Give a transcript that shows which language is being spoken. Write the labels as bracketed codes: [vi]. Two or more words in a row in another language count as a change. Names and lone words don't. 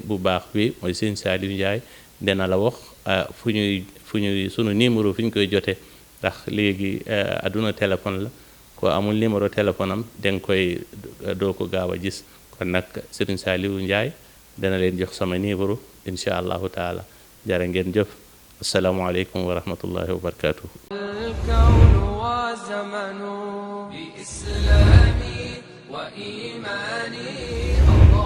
[wo] bu baax bi mooy Serigne Saliou Ndiaye dina la wax fu ñuy sunu numéro fi ñu koy jotee ndax léegi aduna téléphone la ko amul [fr] numéro téléphone [wo] am danga koy doo ko gaaw a gis kon nag Serigne Saliou Ndiaye dana leen jox sama numéro [ar] إن شاء الله تعالى [wo] jërë ngeen jëf [ar] السلام عليكم ورحمة الله وبركاته الكون وزمن بإسلامي وإيماني